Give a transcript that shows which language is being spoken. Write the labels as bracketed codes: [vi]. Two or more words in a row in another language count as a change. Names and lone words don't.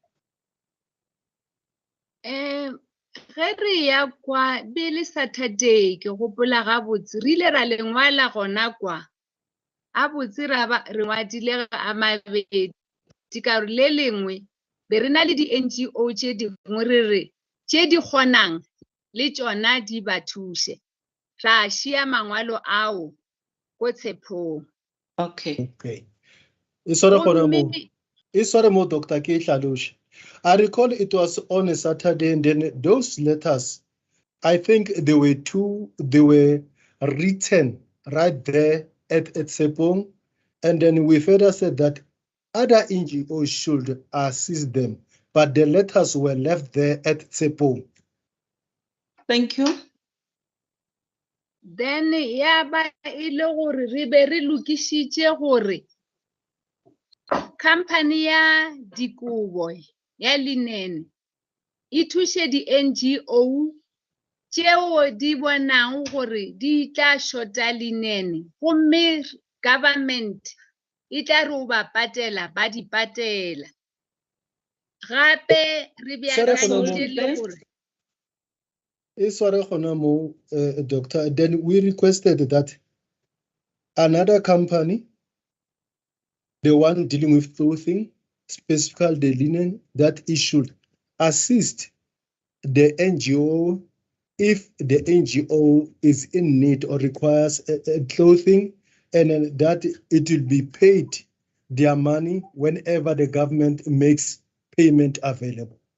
[nso] Ge re ya kwa bele Saturday ke gopola gabotse re ile ra lengwala gona kwa a botse re ngwadile a mabedi ka re le lengwe be re na le di NGO tše dingwe re re tše di kgonang le tšona di ba thuse ra šia mangwalo ao ko Tshepong. [en] Okay. [nso] E sware mo doctor ke hlaloše. [en] I recall it was on a Saturday, and then those letters, I think they were written right there at Tshepong, and then we further said that other NGOs should assist them, but the letters were left there at Tshepong. Thank you. [nso] Then ya ba ile gore re be re lokišitše gore company ya dikobo ya linen e thuše di NGO tšeo di bonang gore di tla shota linen gomme government e tla re o ba patela ba di patela gape re beakantšitše le gore [en] Doctor, then we requested that another company, the one dealing with clothing, specifically the linen, that it should assist the NGO if the NGO is in need or requires clothing, and that it will be paid their money whenever the government makes payment available.